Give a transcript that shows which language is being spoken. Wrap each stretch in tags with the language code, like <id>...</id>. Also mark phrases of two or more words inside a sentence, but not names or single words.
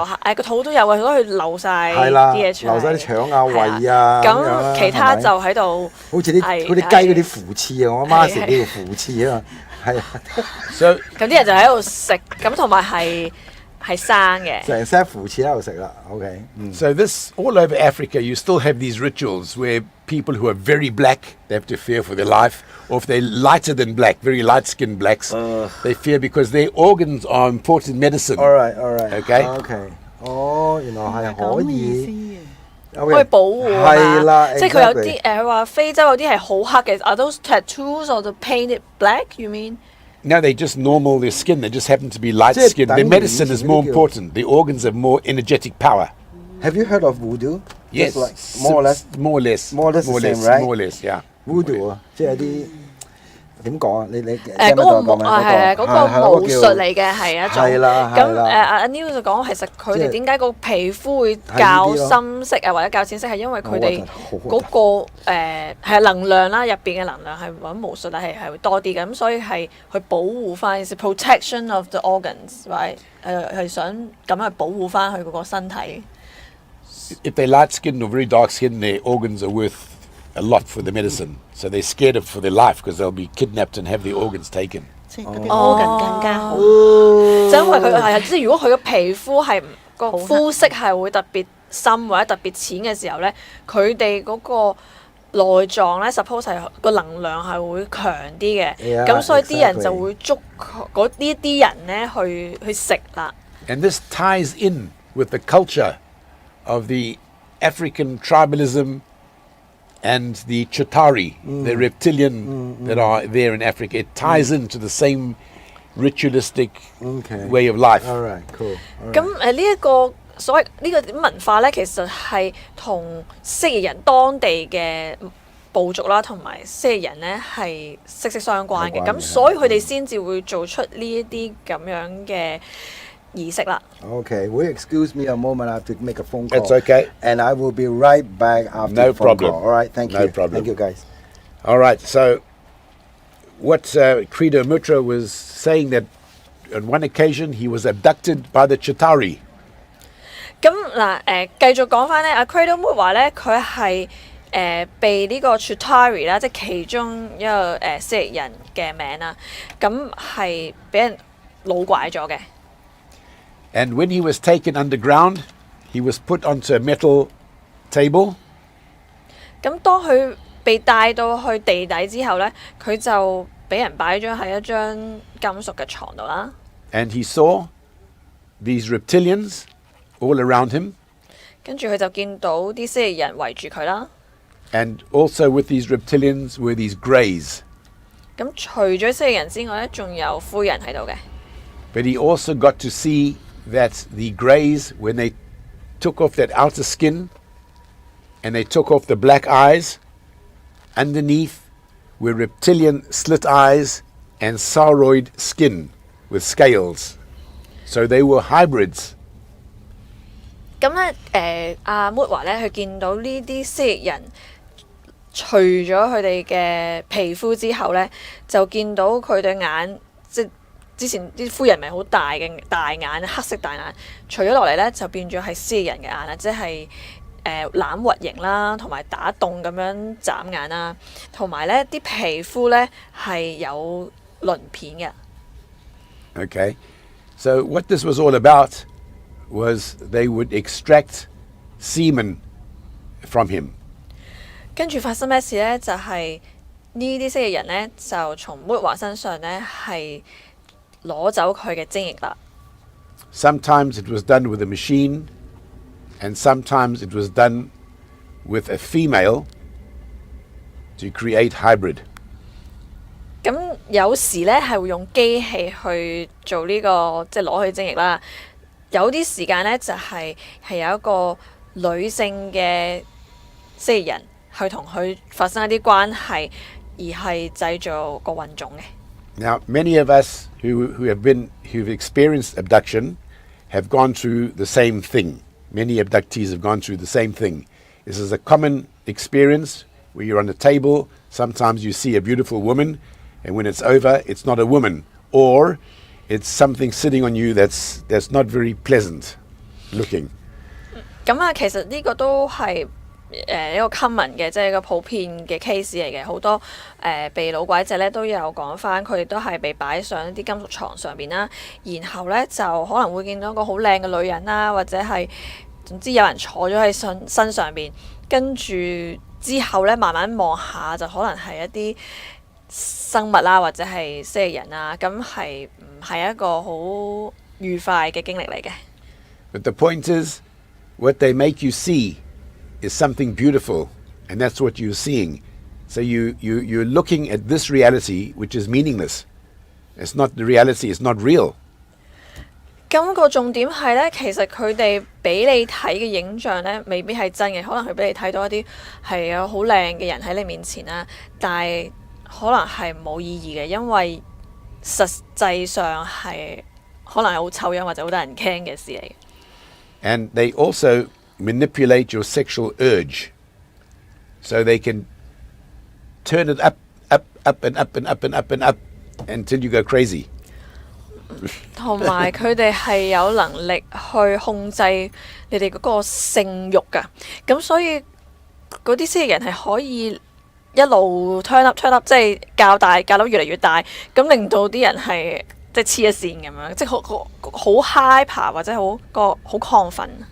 <yue>咗，個肚都有啊，所以佢流晒係啦，啲嘢出嚟，流晒啲腸啊、係胃啊，咁其他就喺度，好似啲嗰啲雞嗰啲腐翅啊，我阿媽食呢個腐翅啊嘛，係啊， So 咁啲人就喺度食，咁同埋係生嘅。成 set 腐翅喺度食啦 ，OK，</yue> <en>So this all over Africa, you still have these rituals where people who are very black, they have to fear for their life, or if they're lighter than black, very light-skinned blacks, they fear because their organs are important medicine. all right， OK</en> <yue>哦，原來係可以。可以保護係啦，即係佢有啲佢話非洲有啲係好黑嘅 ，</yue> <en>Are those tattoos or the painted black? You mean? No, they just normal their skin. They just happen to be light-skinned. Their medicine is more important. The organs have more energetic power. Have you heard of voodoo? Yes, Just like, more or less. more or less, More or less the more or less, same, right? more or less, yeah.</en> <yue>Voodoo 啊，即係啲點講啊？你嗰個係嗰個巫術嚟嘅係一種。係啦咁阿 Neil 就講其實佢哋點解個皮膚會較深色啊或者較淺色係因為佢哋嗰個係能量啦，入邊嘅能量係揾巫術係會多啲嘅，咁所以係去保護翻 ，</yue> <en>is protection of the organs，right？</en> <yue>係想咁樣去保護翻佢嗰個身體。</yue> <en>If they're light-skinned or very dark-skinned, their organs are worth a lot for the medicine. So they're scared of for their life because they'll be kidnapped and have their organs taken.</en> <yue>即係嗰啲 organ 更加好。就因為佢係即係如果佢嘅皮膚係個膚色係會特別深或者特別淺嘅時候咧，佢哋嗰個內臟咧 suppose 係個能量係會強啲嘅，咁所以啲人就會捉嗰呢啲人咧去食啦。</yue> <en>And this ties in with the culture of the African tribalism and the Chitari, the reptilian that are there in Africa. It ties into the same ritualistic way of life. All right, cool.</en> <yue>咁呢一個所謂呢個文化咧，其實係同蜥蜴人當地嘅部族啦，同埋蜥蜴人咧係息息相關嘅。咁所以佢哋先至會做出呢一啲咁樣嘅儀式啦。</yue> <en>Okay, will you excuse me a moment? I have to make a phone call. That's okay. And I will be right back after No the phone problem. call. All right, thank you. No problem. Thank you, guys. All right, so what Credo Mutra was saying that on one occasion he was abducted by the Chitari.</en> <yue>咁嗱繼續講翻咧，阿 Credo Mood 話咧，佢係被呢個 Chitari 啦，即係其中一個蜥蜴人嘅名啦，咁係俾人老拐咗嘅。</yue> <en>And when he was taken underground, he was put onto a metal table.</en> <yue>咁當佢被帶到去地底之後咧，佢就俾人擺咗喺一張金屬嘅床度啦。</yue> <en>And he saw these reptilians all around him.</en> <yue>跟住佢就見到啲蜥蜴人圍住佢啦。</yue> <en>And also with these reptilians were these greys.</en> <yue>咁除咗蜥蜴人之外咧，仲有灰人喺度嘅。</yue> <en>But he also got to see that the greys, when they took off that outer skin and they took off the black eyes, underneath were reptilian slit eyes and sauroid skin with scales. So they were hybrids.</en> <yue>咁咧阿 Mood 話咧，佢見到呢啲蜥蜴人除咗佢哋嘅皮膚之後咧，就見到佢對眼即係之前啲灰人咪好大嘅大眼黑色大眼，除咗落嚟咧就變咗係蜥蜴人嘅眼啦，即係欖核形啦，同埋打洞咁樣眨眼啦，同埋咧啲皮膚咧係有鱗片嘅。</yue> <en>Okay, so what this was all about was they would extract semen from him.</en> <yue>跟住發生咩事咧？就係呢啲蜥蜴人咧，就從木華身上咧係攞走佢嘅精液啦。</yue> <en>Sometimes it was done with a machine, and sometimes it was done with a female to create hybrid.</en> <yue>咁有時咧係會用機器去做呢個即係攞佢精液啦。有啲時間咧就係有一個女性嘅蜥蜴人去同佢發生一啲關係，而係製造個混種嘅。</yue> <en>Now, many of us who've experienced abduction have gone through the same thing. Many abductees have gone through the same thing. This is a common experience where you're on a table. Sometimes you see a beautiful woman, and when it's over, it's not a woman, or it's something sitting on you that's not very pleasant looking.</en> <yue>咁啊，其實呢個都係一個 common 嘅，即係一個普遍嘅 case 嚟嘅。好多被老鬼仔咧都有講翻，佢哋都係被擺上一啲金屬床上邊啦，然後咧就可能會見到一個好靚嘅女人啦，或者係總之有人坐咗喺身上邊，跟住之後咧慢慢望下就可能係一啲生物啦，或者係蜥蜴人啊，咁係唔係一個好愉快嘅經歷嚟嘅。</yue> <en>But the point is, what they make you see is something beautiful, and that's what you're seeing. So you're looking at this reality, which is meaningless. It's not the reality, it's not real.</en> <yue>咁個重點係咧，其實佢哋俾你睇嘅影像咧，未必係真嘅，可能佢俾你睇到一啲係有好靚嘅人喺你面前啦，但係可能係冇意義嘅，因為實際上係可能係好醜樣或者好得人驚嘅事嚟嘅。</yue> <en>And they also manipulate your sexual urge. So they can turn it up and up and up and up and up until you go crazy.</en> <yue>同埋佢哋係有能力去控制你哋嗰個性慾㗎，咁所以嗰啲蜥蜴人係可以一路</yue> <en>turn up，</en> <yue>即係較大較到越嚟越大，咁令到啲人係即係黐一線咁樣，即係好 hyper 或者好亢奮。</yue>